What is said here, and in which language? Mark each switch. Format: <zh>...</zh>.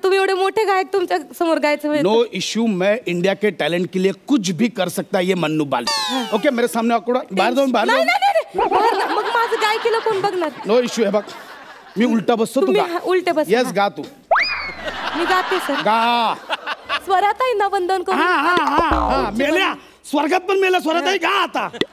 <mr>तुम्ही एवढे मोठे गायक तुमच्या समोर गायचं.</mr> <en>No issue.</en> <hi>मैं इंडिया के टैलेंट के लिए कुछ भी कर सकता है ये मन्नू बाली. ओके मेरे सामने ऑकवर्ड.</hi> <mr>बाहेर जाऊन बाहेर जाऊन. मग माझं गायकीला कोण बघणार?</mr> <en>No issue.</en> <mr>हे बघ, मी उलटा बसतो. तू गा.</mr> <hi>उलटे बस.</hi> <mr>यस गा तू. मी गाते सर. गा. स्वराताईंना वंदन करून. हा हा हा हा. मेल्या स्वर्गात पण मेल्या. स्वराताई गा आता.</mr>